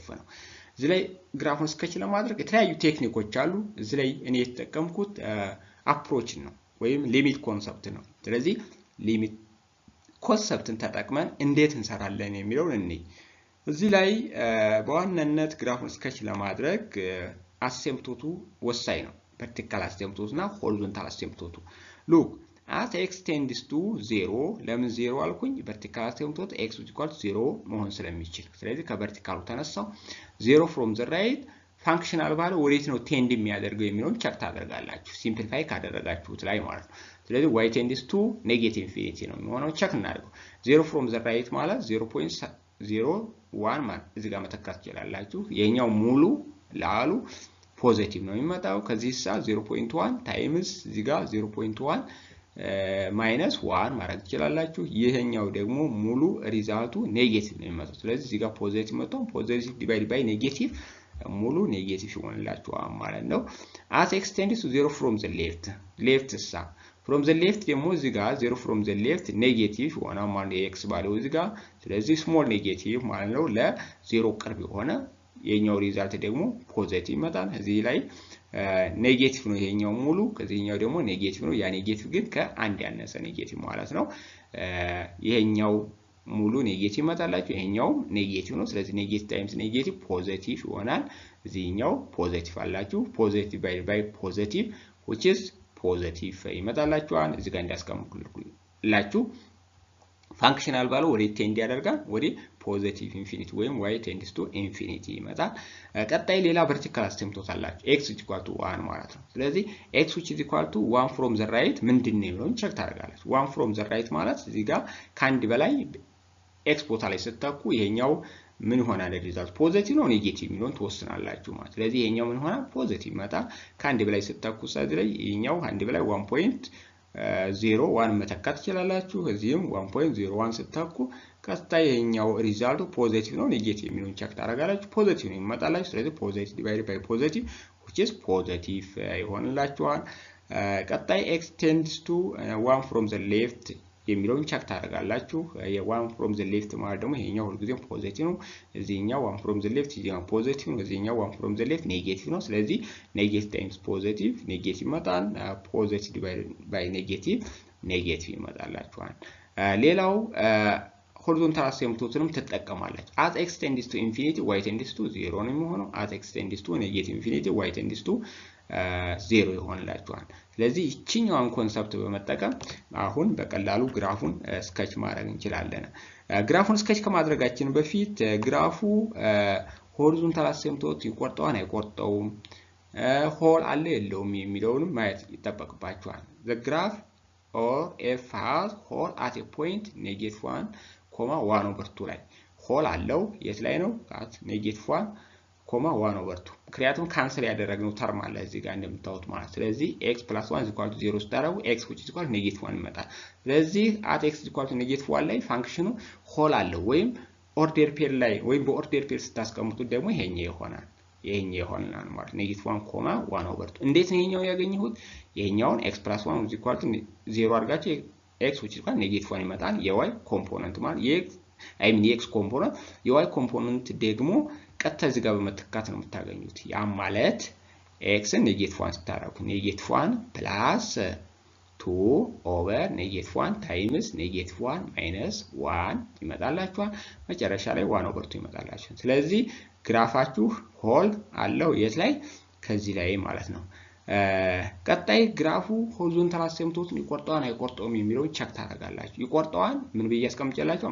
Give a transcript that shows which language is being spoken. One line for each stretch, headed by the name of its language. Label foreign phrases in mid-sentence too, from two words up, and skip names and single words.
Amharic: ነው። እዚህ ላይ ግራፉን ስኬች ለማድረግ የተለያዩ ቴክኒኮች አሉ። እዚህ ላይ እኔ የተጠቀምኩት አፕሮች ነው ወይም
English: limit concept
Amharic: ነው። ስለዚህ ሊሚት ኮንሰፕትን ተጠቅመን እንዴት እንሰራለን የሚለውን እንይ። እዚህ ላይ በዋናነት ግራፉን ስኬች ለማድረግ አሴምፕቶቱ ወሳኝ ነው።
English: vertical asymptote
Amharic: እና
English: horizontal asymptote look at x tends to 0
Amharic: ለምን 0 አልኩኝ?
English: vertical asymptote
Amharic: x = 0 መሆን ስለሚችል ስለዚህ ከቨርቲካሉ ተነሳው
English: 0 from the right
Amharic: ፋንክሽናል ባለ ወዴት ነው ቴንድ የሚያደርገው የሚለውን ቸክ ታደርጋላችሁ። ሲምፕሊፋይ ካደረጋችሁት ላይ ማለት ነው። ስለዚህ
English: y tends to negative infinity
Amharic: ነው የሚሆነው። ቸክ እናድርገው።
English: 0 from the right
Amharic: ማለት 0.01 ማለት እዚህ ጋር መተካት ትችላላችሁ። የኛው ሙሉ ላሉ ፖዚቲቭ ነው የሚመጣው። ከዚህ ሳ 0.1 ታይምስ እዚህ ጋር 0.1 ማይነስ 1 ማድረግ ትችላላችሁ። ይሄኛው ደግሞ ሙሉ ሪዛልቱ ኔጌቲቭ ነው የሚመጣው። ስለዚህ እዚህ ጋር ፖዚቲቭ መጣው።
English: positive divide by negative
Amharic: ሙሉ ኔጌቲቭ ይሆንላችኋል ማለት ነው።
English: as x tends to 0 from the left
Amharic: ሳ
English: from the
Amharic: left ደግሞ እዚህ ጋር
English: 0 from the left
Amharic: ኔጌቲቭ ይሆናል ማለት ነው። x ባለው እዚህ ጋር ስለዚህ
English: small negative
Amharic: ማለት ነው። ለዜሮ ቅርብ የሆነ የኛው ሪዛልት ደግሞ ፖዚቲቭ ይመጣል። እዚህ ላይ ኔጌቲቭ ነው ይሄኛው ሙሉ፣ ከዚህኛው ደግሞ ኔጌቲቭ ነው። ያ ኔጌቲቭ ግን ከአንድ ያነሰ ኔጌቲቭ ማለት ነው። ይሄኛው ሙሉ ኔጌቲቭ ይመጣላችሁ፣ ይሄኛው ኔጌቲቭ ነው። ስለዚህ
English: negative times negative positive
Amharic: ይሆናል። እዚህኛው ፖዚቲቭ አላችሁ።
English: positive by positive which is
Amharic: ፖዚቲቭ ይመጣላችኋል። እዚህ ጋር እንዲያስቀምጡላችሁ ፋንክሽናል ባለው ወደ ቴንድ ያደርጋል ወደ
English: positive infinity
Amharic: ወይም
English: y tends to infinity
Amharic: ይመጣል። ቀጣይ ሌላ
English: vertical asymptote
Amharic: አላችሁ x = 1 ማለት ነው። ስለዚህ
English: x which is equal to 1 from the right
Amharic: ምንድነው የሚለውን ቸክ ታደርጋላችሁ።
English: 1 from the right
Amharic: ማለት እዚህ ጋር ከአንድ በላይ x ቦታ ላይ ስትተኩ ይሄኛው ምን ይሆናል?
English: result positive
Amharic: ነው ኔጌቲቭ የሚለውን ትወስናላችሁ ማለት። ስለዚህ ይሄኛው ምን ይሆናል? ፖዚቲቭ ይመጣል። ከአንድ በላይ ስትተኩ ስለዚህ ላይ ይሄኛው አንድ በላይ 1.01 መተካት ትችላላችሁ። እዚህም 1.01 ስትተኩ ቀጣይ ይሄኛው ሪዛልቱ ፖዚቲቭ ነው ኔጌቲቭ የሚለውን ቸክ ታደርጋላችሁ። ፖዚቲቭ ነው ይመጣላችሁ። ስለዚህ
English: positive divide by positive which is
Amharic: ፖዚቲቭ ይሆንላችኋል። ቀጣይ
English: x tends to 1 from the left
Amharic: የሚለውን ቸክ ታደርጋላችሁ። የ1
English: from the left
Amharic: ማለት ደግሞ ይሄኛው ሁልጊዜም ፖዚቲቭ ነው። እዚህኛው
English: 1 from the left
Amharic: ይሄኛው ፖዚቲቭ ነው። እዚህኛው
English: 1 from the left
Amharic: ኔጌቲቭ ነው። ስለዚህ
English: negative times positive negative
Amharic: ይመጣል።
English: positive by negative
Amharic: ይመጣላችኋል። ሌላው
English: horizontal asymptote
Amharic: ትጠቀማላችሁ
English: as x tends to infinity y tends to 0
Amharic: ነው የሚሆነው
English: as x tends to negative infinity y tends to 0
Amharic: ይሆንላችኋል ስለዚህ እቺኛውን ኮንሰፕት በመጠቀም አሁን በቀላሉ ግራፉን ስኬች ማድረግ እንችላለን ግራፉን ስኬች ከማድረጋችን በፊት ግራፉ
English: horizontal asymptote
Amharic: ይቆርጠዋል አይቆርጠውም ሆል አለ የለውም የሚለውንም ማየት ይጠበቅባችኋል
English: the graph or f has hole at a point
Amharic: -1 1/2 ላይ ሆል አለው የት ላይ ነው at -1 1/2 ምክንያቱም ካንሰል ያደረግነው ተርም አለ እዚህ ጋር እንደምታዩት ማለት ስለዚህ x + 1 = 0 ስታረጉ x
English: which is equal
Amharic: -1 ይመጣል ስለዚህ at x = -1 ላይ ፋንክሽኑ ሆል አለው ወይም
English: order pair
Amharic: ላይ ወይም
English: order pair
Amharic: ስታስቀምጡት ደግሞ ይሄኛው ይሆናል ይሆናል ማለት -1 1/2 እንዴት ነው ይሄኛው ያገኘሁት ይሄኛውን x + 1 0 አድርጋችሁ x
English: which is equal
Amharic: -1 ይመጣል የy ኮምፖነንት ማለት የx ኮምፖነንት የy ኮምፖነንት ደግሞ ቀጥታ እዚህ ጋር በመተካት ነው የምታገኙት ያ ማለት x -1 ስታረጉ -1 + 2 -1 times -1 - 1 ይመጣላችኋል መጨረሻ ላይ 1/2 ይመጣላችኋል ስለዚህ ግራፋችሁ ሆል አለው የት ላይ ከዚህ ላይ ማለት ነው ቀጣይ ግራፉ ሆሪዞንታል አሲምፕቶትን ይቆርጠዋል አይቆርጠውም የሚለውን ቼክ ታደርጋላችሁ ይቆርጠዋል ምን ብዬ አስቀምጬላችሁ